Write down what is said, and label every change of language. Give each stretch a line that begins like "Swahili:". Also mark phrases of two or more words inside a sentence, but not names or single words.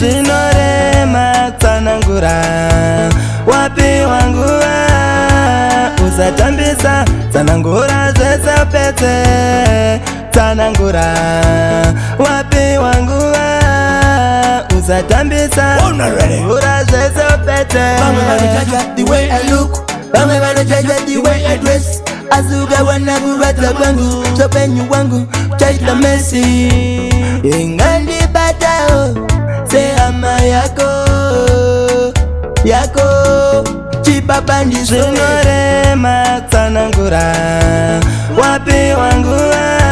Shona: Zvinorema tsanangura. Wapi wanguva? Usatambisa. Tsanangura zvese pete. Tsanangura. Wapi wanguva? Usatambisa. Ona ready. Tsanangura zvese pete. Vamwe vanojaja
English: the way I look.
Shona: Vamwe vanojaja
English: the way I dress.
Shona: Asi ukawana kurwadza kwangu, zvopenyu wangu, chaita mesi. Ingandibatawo, sehama yako, yako, chibaba ndiso. Zvinorema tsanangura, wapi wanguva?